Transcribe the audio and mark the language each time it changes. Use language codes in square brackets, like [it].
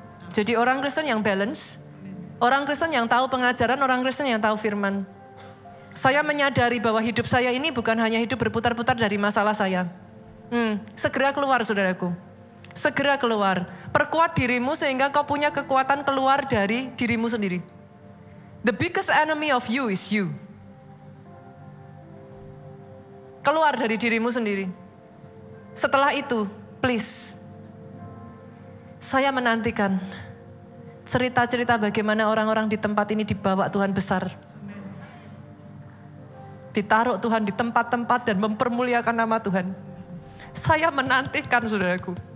[id] Jadi orang Kristen yang balance, orang Kristen yang tahu pengajaran, orang Kristen yang tahu firman. Saya menyadari bahwa hidup saya ini bukan hanya hidup berputar-putar dari masalah saya. Segera keluar saudaraku. Segera keluar. Perkuat dirimu sehingga kau punya kekuatan keluar dari dirimu sendiri. [en] The biggest enemy of you is you. [id] Keluar dari dirimu sendiri. Setelah itu, please, saya menantikan cerita-cerita bagaimana orang-orang di tempat ini dibawa Tuhan besar. Ditaruh Tuhan di tempat-tempat dan mempermuliakan nama Tuhan. Saya menantikan saudaraku.